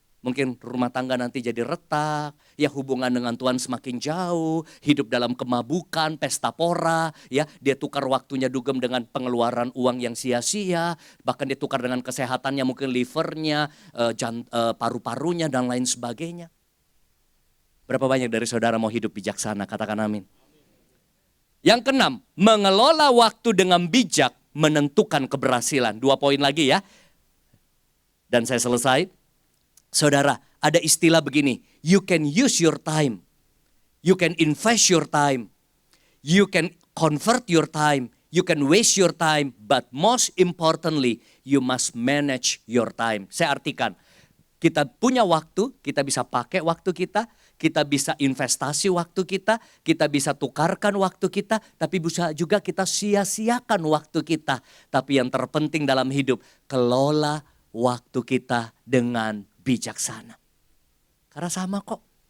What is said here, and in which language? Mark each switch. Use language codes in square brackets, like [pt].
[id] Mungkin rumah tangga nanti jadi retak, ya hubungan dengan Tuhan semakin jauh, hidup dalam kemabukan, pesta pora, ya dia tukar waktunya dugem dengan pengeluaran uang yang sia-sia, bahkan dia tukar dengan kesehatannya, mungkin livernya, paru-parunya dan lain sebagainya. Berapa banyak dari saudara mau hidup bijaksana? Katakan amin. Yang keenam, mengelola waktu dengan bijak menentukan keberhasilan. 2 poin lagi ya. Dan saya selesai. Saudara, ada istilah begini, [en] you can use your time, you can invest your time, you can convert your time, you can waste your time, but most importantly, you must manage your time. [id] Saya artikan, kita punya waktu, kita bisa pakai waktu kita bisa investasi waktu kita bisa tukarkan waktu kita, tapi bisa juga kita sia-siakan waktu kita. Tapi yang terpenting dalam hidup, kelola waktu kita dengan bijaksana. Karena sama kok.